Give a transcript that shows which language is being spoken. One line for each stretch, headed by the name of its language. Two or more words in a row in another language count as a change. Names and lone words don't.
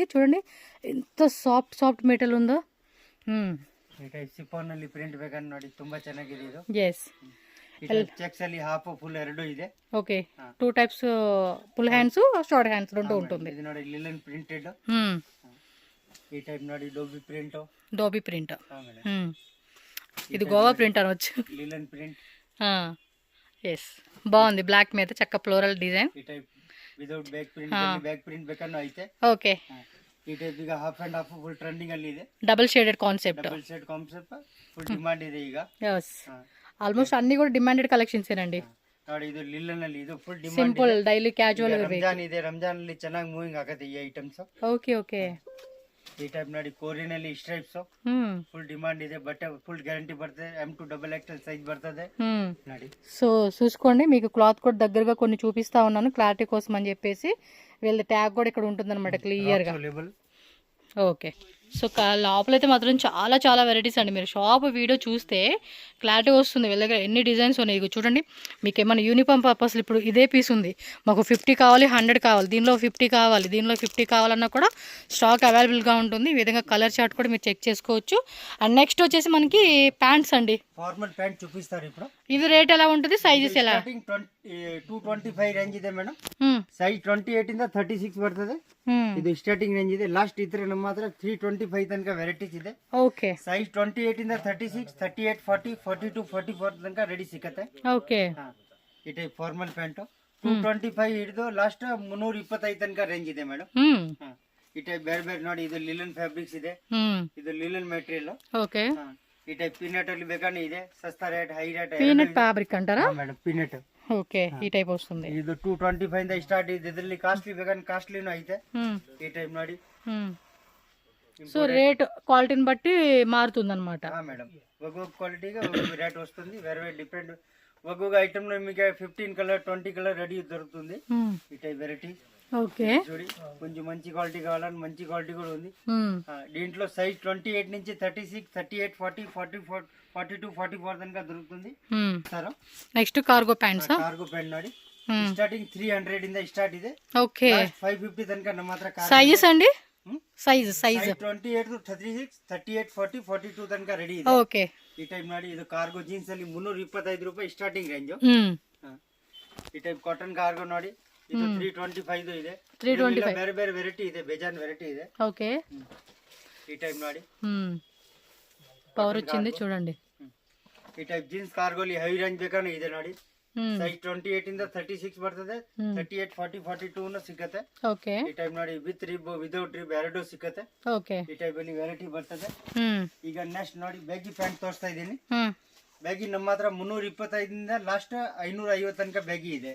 Telugu: చూడండి ఎంత
English: soft material
Telugu: ఉందో.
Kannada: ಈ ಟೈಪ್ ಸಿಫಾನ್ ಅಲ್ಲಿ ಪ್ರಿಂಟ್ ಬೇಕಾದ್ರೆ ನೋಡಿ ತುಂಬಾ ಚೆನ್ನಾಗಿದೆ ಇದು. ಎಸ್, ಚೆಕ್ಸ್ ಅಲ್ಲಿ
English: half full
Kannada: ಎರಡು ಇದೆ.
English: okay, 2 types full hands short hands
Telugu: రెండు ఉంటుంది.
Kannada: ఇది ನೋಡಿ
English: linen printed.
Kannada: ಈ ಟೈಪ್ ನೋಡಿ
English: dobby print.
Telugu: ఇది గోవా ప్రింట్ అనవచ్చు.
English: linen print.
Telugu: ఎస్, బాగుంది. బ్లాక్ మీద చక్క
English: floral design.
Kannada: ಈ ಟೈಪ್
English: without back print
Kannada: ಬೇಕಾದ್ರೆ ಐತೆ.
Telugu: ఓకే,
Kannada: ಈ ಟೈಪ್ ಈಗ
English: half and half full trending
Kannada: ಅಲ್ಲಿ ಇದೆ.
English: double shaded concept. double shade concept full demand
Kannada: ಇದೆ ಈಗ.
Telugu: ఎస్, ఆల్మోస్ట్ అన్ని కూడా
English: demanded collections
Telugu: ఏనండి.
Kannada: ನೋಡಿ ಇದು ಲಿಲನ್ ಅಲ್ಲಿ ಇದು
English: full demand. simple daily casual
Kannada: ರಂಜಾನ್ ಇದೆ, ರಂಜಾನ್ ಅಲ್ಲಿ ಚೆನ್ನಾಗಿ ಮೂವಿಂಗ್ ಆಗುತ್ತೆ ಈ ಐಟಮ್ಸ್.
Telugu: ఓకే ఓకే,
Kannada: ಈ ಟೈಪ್ ನೋಡಿ ಕೊರಿಯನ್ ಅಲ್ಲಿ ಸ್ಟ್ರೈಪ್ಸ್
English: full demand
Kannada: ಇದೆ. ಬಟ್ಟೆ
English: full guarantee
Kannada: ಬರ್ತದೆ. M2XXL ಸೈಜ್ బರ್ತದೆ ನೋಡಿ.
Telugu: సో చూసుకోండి, మీకు క్లాత్ కూడా దగ్గరగా కొన్ని చూపిస్తా ఉన్నాను క్లారిటీ కోసం అని చెప్పేసి. వీళ్ళ ట్యాగ్ కూడా ఇక్కడ ఉంటుందన్నమాట క్లియర్గా.
English: okay, so
Telugu: లోపలైతే మాత్రం చాలా చాలా వెరైటీస్ అండి. మీరు
English: shop video
Telugu: చూస్తే క్లారిటీ వస్తుంది వీళ్ళ దగ్గర ఎన్ని డిజైన్స్ ఉన్నాయి. ఇక చూడండి, మీకు ఏమైనా
English: uniform purpose
Telugu: ఇప్పుడు ఇదే పీస్ ఉంది, మాకు 50 కావాలి, 100 కావాలి, దీనిలో 50 కావాలి, దీనిలో 50 కావాలన్నా కూడా స్టాక్ అవైలబుల్గా ఉంటుంది. ఈ విధంగా
English: colour chart
Telugu: కూడా మీరు చెక్ చేసుకోవచ్చు.
English: and next
Telugu: వచ్చేసి మనకి ప్యాంట్స్ అండి.
English: formal pant
Telugu: చూపిస్తారు ఇప్పుడు. ఇది రేట్ ఎలా ఉంటుంది, సైజెస్ ఎలా?
Kannada: 225 రేంజ్ ಇದೆ ಮೇಡಮ್. ಸೈಜ್ 28 ಇಂದ 36 ಬರ್ತದೆ. ಇದು
English: starting range
Kannada: ಇದೆ. ಲಾಸ್ಟ್ ಇದ್ರೆ ನಮ್ಮ ಹತ್ರ 325 ತನಕ ವೆರೈಟೀಸ್ ಇದೆ. ಓಕೆ, ಸೈಜ್ 28 ಇಂದ 36, 38, 40, 42, 44 ತನಕ ರೆಡಿ ಸಿಗುತ್ತೆ. ಓಕೆ, ಈ ಟೈಪ್
English: formal pant
Kannada: 225 ಹಿಡಿದು ಲಾಸ್ಟ್ 325 ತನಕ ರೇಂಜ್ ಇದೆ ಮೇಡಮ್. ಈ ಟೈಪ್ ಬೇರೆ ಬೇರೆ ನೋಡಿ, ಇದು
English: linen fabrics
Kannada: ಇದೆ, ಇದು
English: linen material.
Kannada: ಓಕೆ, ಈ ಟೈಪ್ ಪೀನಟ್ ಅಲ್ಲಿ ಬೇಕಾದ್ರೆ ಇದೆ. ಸಸ್ತಾ ರೇಟ್,
English: high rate. peanut fabric
Telugu: అంటారా
Kannada: ಮೇಡಮ್, పీనట్.
Telugu: ఓకే, ఈ టైప్ వస్తుంది.
Kannada: ಇದು 225 ಇಂದ ಸ್ಟಾರ್ಟ್ ಇದೆ. ಇದರಲ್ಲಿ ಕಾಸ್ಟ್ಲಿ ಬೇಕಾದ್ರೆ ಕಾಸ್ಟ್ಲಿನೂ ಐತೆ. ಈ ಟೈಪ್ ನೋಡಿ.
Telugu: సో రేట్ క్వాలిటీని బట్టి మారుతుంది అనమాట. మేడం, ఒక్కొక్క క్వాలిటీగా ఒక్కొక్క రేట్ వస్తుంది. వేరే వేరే డిఫరెంట్. ఒక్కొక్క ఐటమ్ లో మీకు 15 కలర్ 20 కలర్ రెడీ దొరుకుతుంది. ఈ టైప్ వెరైటీ. ఓకే, చూడి, కొంచెం మంచి క్వాలిటీ కావాలని మంచి క్వాలిటీ కూడా ఉంది. దీంట్లో సైజ్ 28 నుంచి 36, 38, 40, 44, 42, 44 తనక దొరుకుతుంది. సరే,
English: next cargo pants. cargo pant
Kannada: ನೋಡಿ ಸ್ಟಾರ್ಟಿಂಗ್ 300 ಇಂದ ಸ್ಟಾರ್ಟ್ ಇದೆ.
Telugu: ఓకే,
Kannada: 550 ತನಕ ನಮ್ಮ ಹತ್ರ.
Telugu: సైజెస్ అండి, సైజ్
Kannada: 28 to 36, 38, 40, 42 ತನಕ ರೆಡಿ ಇದೆ.
Telugu: ఓకే,
Kannada: ಈ ಟೈಪ್ ನೋಡಿ, ಇದು
English: cargo jeans
Kannada: ಅಲ್ಲಿ 325 ರೂಪಾಯಿ
English: starting range.
Kannada: ಈ ಟೈಪ್
English: cotton cargo
Kannada: ನೋಡಿ, ಇದು 325 ಇದೆ. 325 ಬೇರೆ ಬೇರೆ ವೆರೈಟಿ ಇದೆ, ಬೇಜಾನ್ ವೆರೈಟಿ ಇದೆ.
Telugu: ఓకే,
Kannada: ಈ ಟೈಪ್ ನೋಡಿ,
Telugu: పవర్ వచ్చింది చూడండి.
Kannada: ಈ ಟೈಪ್ ಜೀನ್ಸ್ ಕಾರ್ಗೋಲಿ
English: high range
Kannada: ಬೇಕಾದ್ರೆ ಇದೆ ನೋಡಿ. ಸೈಜ್ 28 ಇಂದ 36 ಬರ್ತದೆ. 38, 40, 42 ಸಿಗುತ್ತೆ. ಓಕೆ, ಈ ಟೈಪ್ ನೋಡಿ,
English: with rib without rib
Kannada: ಎರಡು ಸಿಗುತ್ತೆ. ಓಕೆ, ಈ ಟೈಪ್ ಅಲ್ಲಿ ವೆರೈಟಿ ಬರ್ತದೆ. ಈಗ ನೆಕ್ಸ್ಟ್ ನೋಡಿ,
English: baggy pant
Kannada: ತೋರಿಸ್ತಾ ಇದ್ದೀನಿ. ಬ್ಯಾಗಿ ನಮ್ಮ ಹತ್ರ 325 ಇಂದ ಲಾಸ್ಟ್ 550 ತನಕ ಬ್ಯಾಗಿ ಇದೆ.